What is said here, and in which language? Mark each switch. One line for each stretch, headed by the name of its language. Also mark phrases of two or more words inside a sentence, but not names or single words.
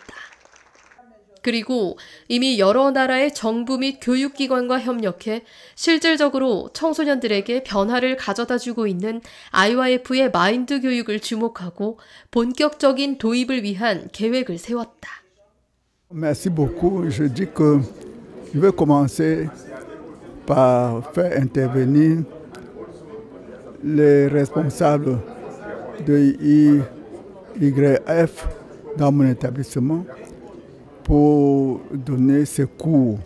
Korean: 그리고 이미 여러 나라의 정부 및 교육기관과 협력해 실질적으로 청소년들에게 변화를 가져다주고 있는 IYF의 마인드 교육을 주목하고 본격적인 도입을 위한 계획을 세웠다.
French: Merci beaucoup. Je dis que je vais commencer par faire intervenir les responsables de IYF dans mon établissement pour donner ces cours.